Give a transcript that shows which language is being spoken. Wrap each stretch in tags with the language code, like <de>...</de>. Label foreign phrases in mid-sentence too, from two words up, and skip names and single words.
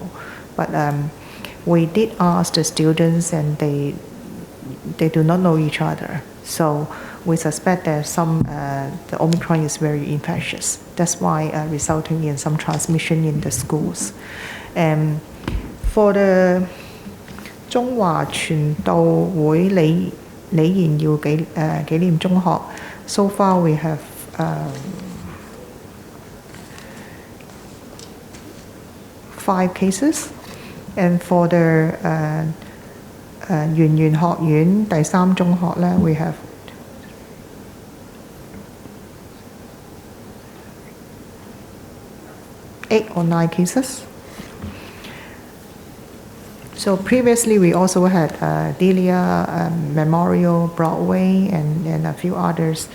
<en>But we did ask the students, and they do not know each other. So we suspect that the Omicron is very infectious. That's why resulting in some transmission in the schools. For the 中華傳道會理研要紀念中學, so far we have 5 cases, and for the 圓玄學院第三中學咧, we have 8 or 9 cases. So previously we also had Delia, Memorial, Broadway, and a few others.</en>